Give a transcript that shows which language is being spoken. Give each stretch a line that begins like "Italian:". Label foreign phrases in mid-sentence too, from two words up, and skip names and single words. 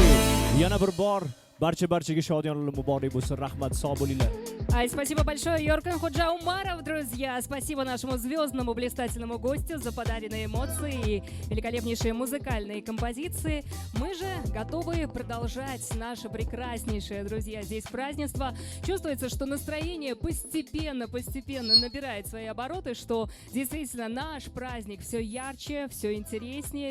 Uzbek: Yana bir bor barchaga shodiyonlar muborak bo'lsin. Rahmat, sog' bo'linglar.
Russian: Спасибо большое, Йоркан Ходжа Умаров, друзья. Спасибо нашему звездному блистательному гостю за подаренные эмоции и великолепнейшие музыкальные композиции. Мы же готовы продолжать наше прекраснейшее, друзья, здесь празднество. Чувствуется, что настроение постепенно набирает свои обороты, что действительно наш праздник все ярче, все интереснее.